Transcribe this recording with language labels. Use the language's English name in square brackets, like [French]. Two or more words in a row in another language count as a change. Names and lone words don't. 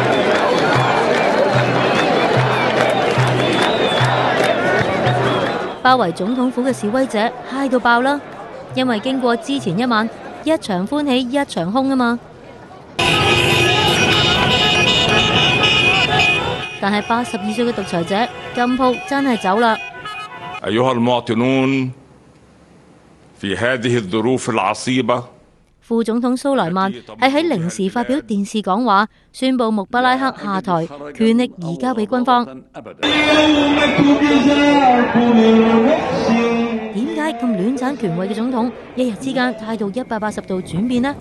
[Cantonese] 包圍總統府嘅示威者嗨到爆啦，因為經過之前一晚一場歡喜一場空啊嘛。但係82歲嘅獨裁者金鋪真係走啦。 [Arabic] أيها المواطنون في هذه الظروف العصيبة。 [Cantonese] 副總統蘇萊曼係喺零時發表電視講話，宣布穆巴拉克下台，權力移交俾軍方。點解咁亂鏟權位嘅總統一日之間態度180度轉變呢？